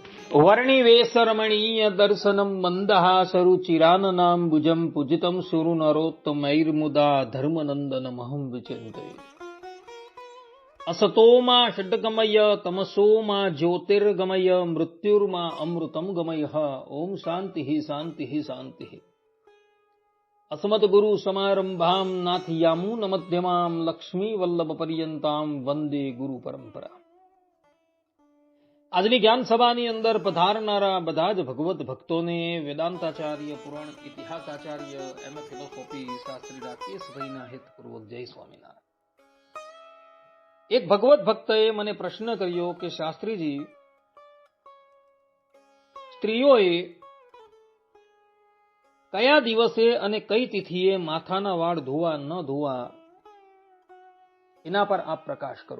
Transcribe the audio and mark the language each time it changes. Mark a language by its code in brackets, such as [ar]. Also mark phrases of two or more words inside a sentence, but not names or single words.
[sa] વર્ણિવેશરમણીય દર્શનમ મંદહાસરુચિરાનનાંબુજમ પૂજિતમ સુરનરોત્તમૈર્મુદા ધર્મનંદનમહં વિચિંતયે. असतोमा षड्गमय तमसोमा ज्योतिर्गमय मृत्युर्मा अमृतम गमय. ओम शांति शांति शांति. अस्मत् गुरु समारंभाम नाथयामून मध्यमाम लक्ष्मी वल्लभ पर्यंताम वंदे गुरु परंपरा. [gu] આજની જ્ઞાન સભાની અંદર પધારનારા બધા જ ભગવત ભક્તોને વેદાંતાચાર્ય, પુરાણ ઇતિહાસાચાર્ય, એમ ફિલોસોફી શાસ્ત્રી રાકેશભાઈના હેતપૂર્વક જય સ્વામિનારાયણ. એક ભગવત ભક્તએ મને પ્રશ્ન કર્યો કે શાસ્ત્રીજી, સ્ત્રીઓએ કયા દિવસે અને કઈ તિથિએ માથાના વાળ ધોવા ન ધોવા એના પર આપ પ્રકાશ કરો.